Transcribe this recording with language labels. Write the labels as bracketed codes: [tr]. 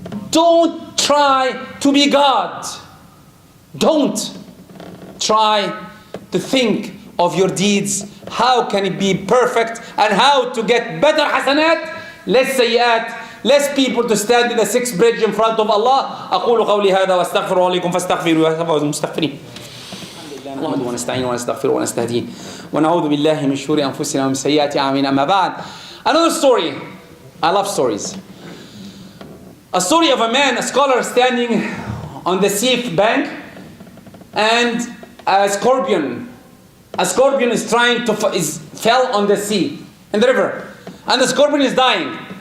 [en] Don't try to be God. Don't try to think of your deeds. How can it be perfect and how to get better hasanat? Less sayyat, less people to stand in the 6th bridge in front of Allah. [ar] أقول قولي هذا واستغفر لكم فاستغفروا يا المستغفرين. نحمده ونستعينه ونستغفره ونستهديه ونعوذ بالله من شرور أنفسنا ومن سيئات أعمالنا. أما بعد. [en] Another story. I love stories. A story of a man, a scholar standing on the sea bank, and a scorpion is trying to fell on the sea in the river, and the scorpion is dying.